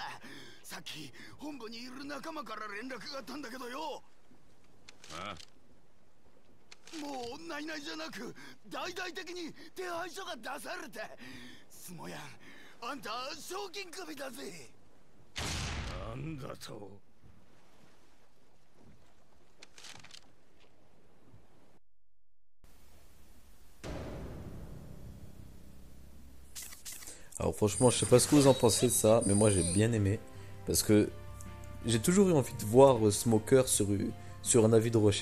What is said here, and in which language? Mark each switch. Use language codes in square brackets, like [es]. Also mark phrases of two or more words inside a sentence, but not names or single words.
[ja] さっき本部にいる仲間から連絡があったんだけどよ。ああ、もうないないじゃなく大々的に手配書が出されて、スモヤンあんた賞金首だぜ。なんだと。 [fr] Alors franchement, je sais pas ce que vous en pensez de ça, mais moi j'ai bien aimé. Parce que j'ai toujours eu envie de voir Smoker sur un avis de recherche.